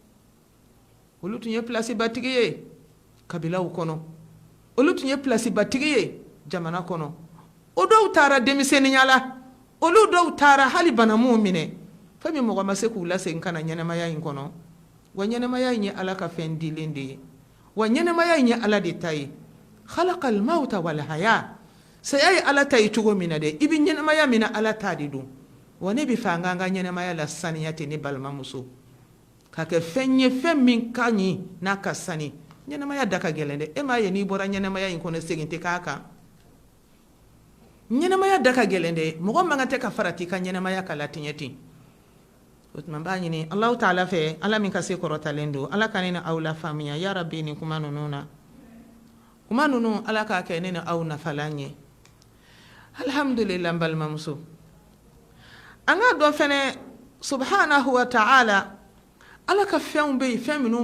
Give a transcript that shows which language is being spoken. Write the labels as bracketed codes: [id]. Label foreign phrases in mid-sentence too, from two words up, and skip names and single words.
[bm] olu tun ye place batigi ye kabilaw kɔnɔ olu tun ye place batigi ye jamana kɔnɔ o dɔw taara denmisɛnninya la olu dɔw taara hali banamuw minɛ fɛn min mɔgɔ ma se k'u lasegin ka na ɲɛnɛmaya in kɔnɔ wa ɲɛnɛmaya in ye ala ka fɛn dilen de ye wa ɲɛnɛmaya in ye ala de ta ye [ar] خلق الموت والحياة [bm] saya ye ala ta ye cogo min na dɛ i bɛ ɲɛnɛmaya min na ala ta de don wa ne bɛ fɛ an k'an ka ɲɛnɛmaya la saniya ten ne balimamuso ka kɛ fɛn ye fɛn min ka ɲi n'a ka sani ɲɛnɛmaya da ka gɛlɛn dɛ e m'a ye n'i bɔra ɲɛnɛmaya in kɔnɔ segin tɛ k'a kan ɲɛnɛmaya da ka gɛlɛn dɛ mɔgɔ man kan tɛ ka farati ka ɲɛnɛmaya ka latiɲɛ ten o tuma n b'a ɲini [ar] الله تعالى [bm] fɛ ala min ka se kɔrɔtalen don ala ka ne ni aw la faamuya [ar] يا ربي [bm] nin kuma ninnu na kuma nunu ala ka kɛ ne ni aw nafalan ye alhamdulillah balimamuso an ka dɔn fɛnɛ [ar] سبحانه وتعالى [bm] ala ka fɛnw bɛ yen fɛn minnu